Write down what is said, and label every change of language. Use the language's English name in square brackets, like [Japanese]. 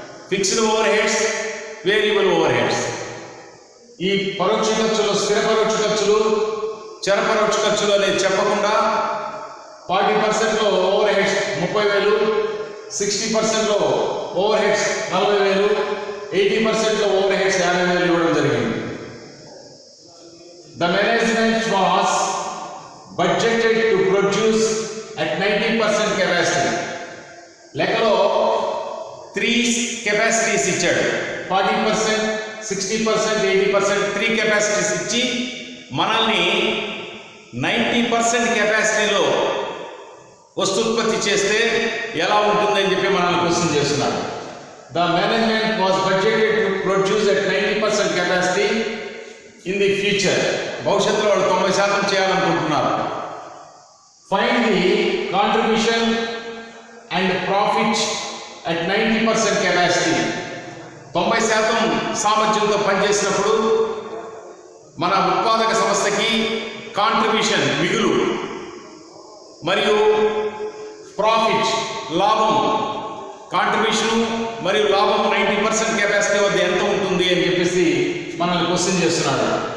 [Telugu] Fixed over heads, variable over heads. ఈ పరోక్ష ఖర్చులు, స్థిర పరోక్ష ఖర్చులు, చర పరోక్ష ఖర్చులు అనేది చెప్పకుండా 40%లో over heads 30,000, 60%లో over heads 40,000, 80%లో over heads 50,000 ఇవ్వడం జరిగింది. [English] The management was budgeted to produce at 90% capacity. [Telugu] లెక్కలో 3 కెపాసిటీస్ ఇచ్చాడు. 40%, 60%, 80%, 3 కెపాసిటీస్ ఇచ్చి మనల్ని 90% కెపాసిటీలో వస్తుత్పత్తి చేస్తే ఎలా ఉంటుందని చెప్పి మనల్ని క్వశ్చన్ చేస్తున్నారు. [English] The management was budgeted to produce at 90% capacity in the future. [Telugu] భవిష్యత్తులో వాళ్ళు 90% చేయాలనుకుంటున్నారు. [English] Find the contribution and profit at 90% capacity. [Telugu] 90% సామర్థ్యంతో పనిచేసినప్పుడు మన ఉత్పాదక సంస్థకి కాంట్రిబ్యూషన్ మిగులు మరియు ప్రాఫిట్ లాభం, కాంట్రిబ్యూషన్ మరియు లాభం 90% కెపాసిటీ వద్ద ఎంత ఉంటుంది అని చెప్పేసి మనల్ని క్వశ్చన్ చేస్తున్నాడు.